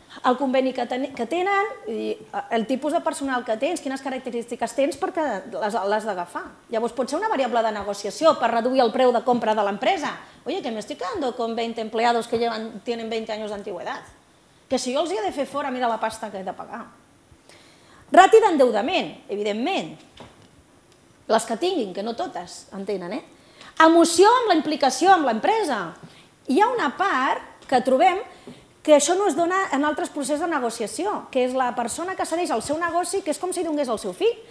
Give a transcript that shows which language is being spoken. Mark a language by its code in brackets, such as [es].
[ca] El conveni que tenen, el tipus de personal que tens, quines característiques tens perquè l'has d'agafar. Llavors pot ser una variable de negociació per reduir el preu de compra de l'empresa. [es] Oye, que me estoy quedando con 20 empleados que tienen 20 años de antigüedad. [ca] Que si jo els he de fer fora, mira la pasta que he de pagar. Rati d'endeudament, evidentment. Les que tinguin, que no totes en tenen. Emoció amb la implicació amb l'empresa. Hi ha una part que trobem que això no es dona en altres processos de negociació, que és la persona que cedeix el seu negoci, que és com si donés el seu fill.